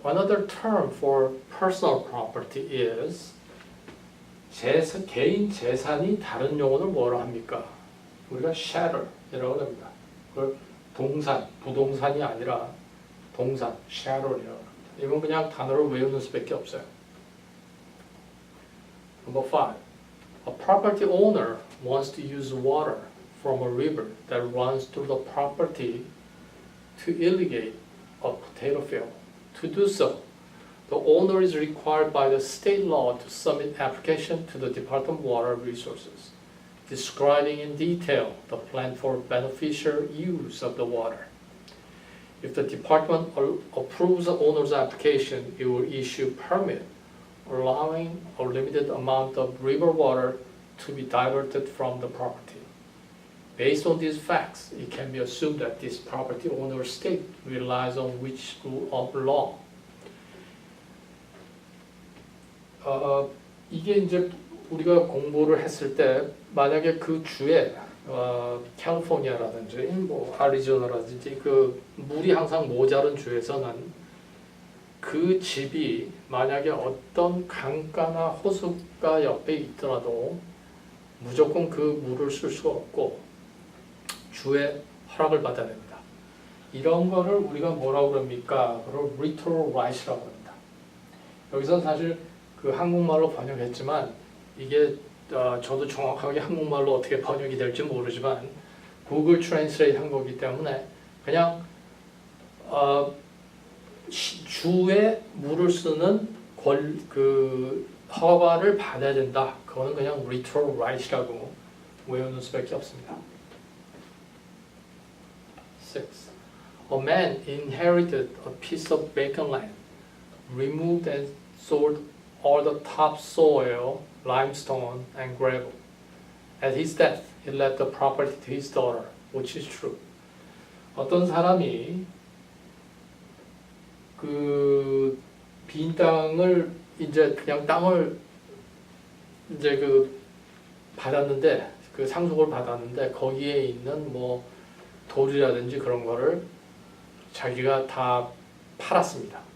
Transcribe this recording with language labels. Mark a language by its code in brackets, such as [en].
[en] Another term for personal property is [ko] 개인 재산이 다른 용어를 뭐라 합니까? 우리가 shatter이라고 합니다. 그걸 동산, 부동산이 아니라 동산, shadow이라. 이건 그냥 단어를 외우는 수밖에 없어요. [en] Number 5. A property owner wants to use water from a river that runs through the property to irrigate a potato field. To do so, the owner is required by the state law to submit application to the Department of Water Resources, describing in detail the plan for beneficial use of the water. If the department approves the owner's application, it will issue permit allowing a limited amount of river water to be diverted from the property. Based on these facts, it can be assumed that this property owner's state relies on which rule of law. [ko] 이게 이제 우리가 공부를 했을 때 만약에 그 주에 캘리포니아라든지 뭐 아리조나라든지 그 물이 항상 모자른 주에서는 그 집이 만약에 어떤 강가나 호숫가 옆에 있더라도 무조건 그 물을 쓸 수가 없고 주의 허락을 받아야 됩니다. 이런 거를 우리가 뭐라고 그럽니까? 그걸 littoral right이라고 합니다. 여기서 사실 그 한국말로 번역했지만 이게 저도 정확하게 한국말로 어떻게 번역이 될지 모르지만 구글 트랜스레이트 한 거기 때문에 그냥 주에 물을 쓰는 그 허가를 받아야 된다. 그거는 그냥 littoral right이라고 외우는 수밖에 없습니다. [en] 6. A man inherited a piece of vacant land, removed and sold all the topsoil, limestone, and gravel. At his death, he left the property to his daughter, which is true. [ko] 어떤 사람이 그 빈 땅을 이제 그냥 땅을 이제 그 받았는데 그 상속을 받았는데 거기에 있는 뭐 돌이라든지 그런 거를 자기가 다 팔았습니다.